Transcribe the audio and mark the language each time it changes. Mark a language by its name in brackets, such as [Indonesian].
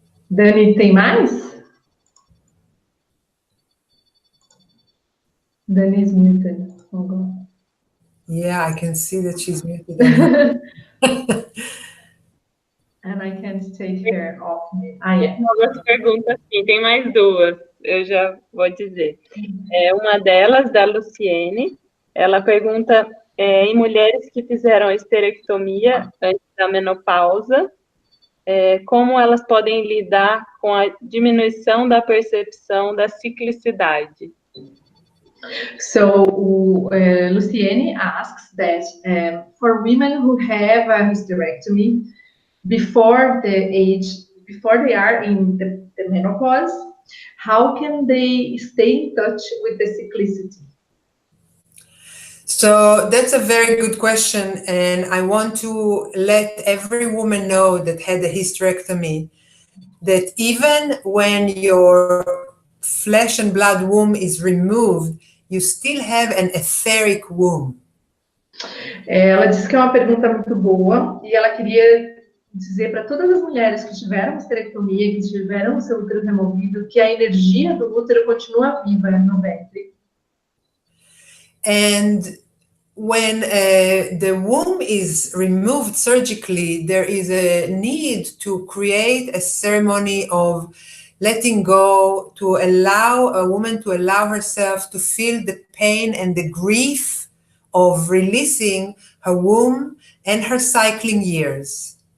[Portuguese] Dani, tem mais? [English] Dani is muted. Oh, God. Yeah, I can see that she's muted. And I can't take her off me. Yeah. [Portuguese] Algumas perguntas, sim, tem mais duas, eu já vou dizer. Uma delas, da Luciene, ela pergunta em mulheres que fizeram a esterectomia antes da menopausa, como elas podem lidar com a diminuição da percepção da ciclicidade. [English] So, Luciene asks that for women who have a hysterectomy before they are in the menopause, how can they stay in touch with the cyclicity? So that's a very good question, and I want to let every woman know that had a hysterectomy that even when your flesh and blood womb is removed, you still have an etheric womb. [Portuguese] Ela disse que é uma pergunta muito boa e ela queria dizer para todas as mulheres que tiveram histerectomia, que tiveram o seu útero removido, que a energia do útero continua viva no ventre. [English] And when the womb is removed surgically, there is a need to create a ceremony of letting go, to allow a woman to allow herself to feel the pain and the grief of releasing her womb and her cycling years.